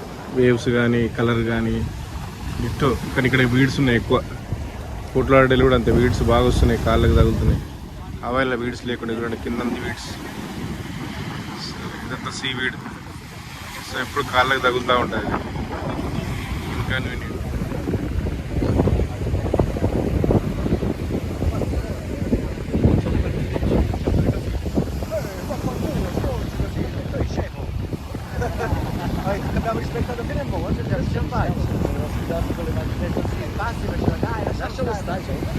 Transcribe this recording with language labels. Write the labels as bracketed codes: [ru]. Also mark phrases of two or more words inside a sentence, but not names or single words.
[te] వేవ్స్ కానీ కలర్ కానీ డిట్టో. కానీ ఇక్కడ వీడ్స్ ఉన్నాయి ఎక్కువ. ఫోర్ట్ లాడర్డేల్ కూడా అంతే, వీడ్స్ బాగా వస్తున్నాయి, కాళ్ళకి తగులుతున్నాయి. హవాయిలో వీడ్స్ లేకుండా చూడండి, కింద వీడ్స్. ఇదంతా [en] sea weed. [te] సో ఎప్పుడు కాళ్ళకి తగులుతూ ఉంటుంది. ఇన్కన్వీనియంట్. [it] Abbiamo rispettato fino in fondo, ci siamo fatti. Lascialo stare.